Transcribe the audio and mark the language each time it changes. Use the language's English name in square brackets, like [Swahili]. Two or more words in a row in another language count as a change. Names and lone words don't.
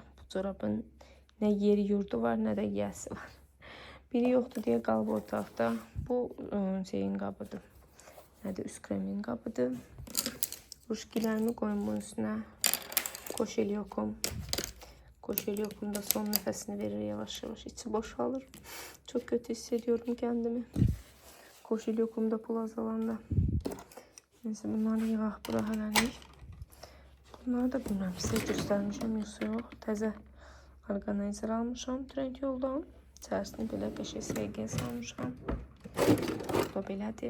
[Azerbaijani] Bu corabın nə yeri yurdu var, nə də yiyəsi var. Biri yoxdur deyə qalıb otaqda. Bu şeyin qabıdır. Nədir? Üst kremin qabıdır. Ruşkilərimi qoyum bunun üstünə. Koşelyokum. Koşelyokum da son nəfəsini verir yavaş-yavaş. İçi boşalır. [Turkish] Çok kötü hissediyorum kendimi. [Azerbaijani] Koşelyokumda pul azalanda. Neyse, bunları yığaq bura hələlik. Bunları da bilməm, sizə göstərmişəm, yoxsa yox. Təzə orqanayzer almışam Trend yoldan. İçərisini belə qəşəng sevgiyə salmışam. Bu da belədir.